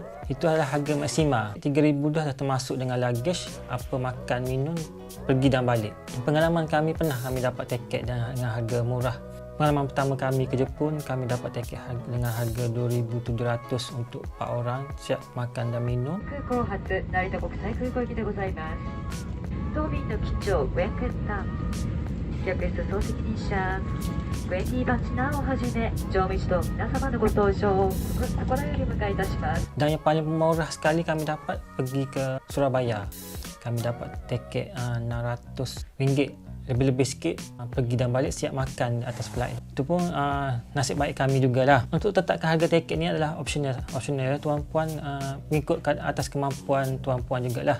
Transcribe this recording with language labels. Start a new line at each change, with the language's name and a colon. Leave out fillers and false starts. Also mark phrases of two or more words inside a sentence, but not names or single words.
Malay: Itu adalah harga maksima. RM3,000 dah termasuk dengan luggage, apa makan, minum, pergi dan balik. Pengalaman kami pernah kami dapat tiket dengan harga murah. Pengalaman pertama kami ke Jepun, kami dapat tiket dengan harga 2,700 untuk 4 orang, siap makan dan minum.
Japanese: 空港発成田国際空港行きでございます。当便の機長ご予約ターン、客室総責任者ウェンディ・バチナーをはじめ乗務一同皆様のご搭乗を心より迎えいたします。
Malay: Dan yang paling murah sekali kami dapat pergi ke Surabaya. Kami dapat tiket RM600. Lebih-lebih sikit pergi dan balik, siap makan atas flight. Itu pun nasib baik kami jugalah. Untuk tetapkan harga tiket ni adalah opsional tuan-puan, mengikut atas kemampuan tuan-puan jugalah.